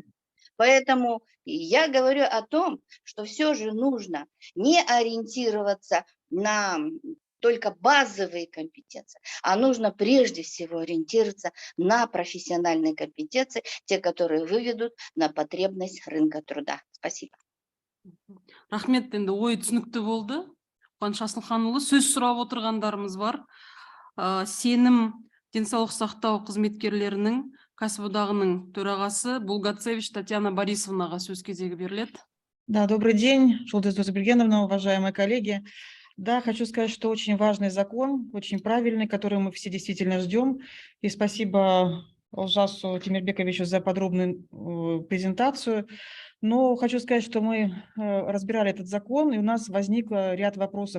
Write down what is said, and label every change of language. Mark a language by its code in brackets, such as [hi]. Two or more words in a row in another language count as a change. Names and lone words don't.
[ru] Поэтому я говорю о том, что все же нужно не ориентироваться на только базовые компетенции, а нужно прежде всего ориентироваться на профессиональные компетенции, те, которые выведут на потребность рынка труда. Спасибо. [kk] Рахмет, енді ой түсінікті болды. Қуаныш Асылханұлы, сөз сұрап отырғандарымыз бар. Сенім денсаулық сақтау қызметкерлерінің кәсіподағының төрағасы Булгацевич Татьяна Борисовнаға сөз кезегі беріледі. [ru] Да, добрый день, Жолдыз Досбергеновна, уважаемые коллеги. Да, хочу сказать, что очень важный закон, очень правильный, который мы все действительно ждем. И спасибо Олжасу Темирбековичу за подробную презентацию. Но хочу сказать, что мы разбирали этот закон, и у нас возник ряд вопросов.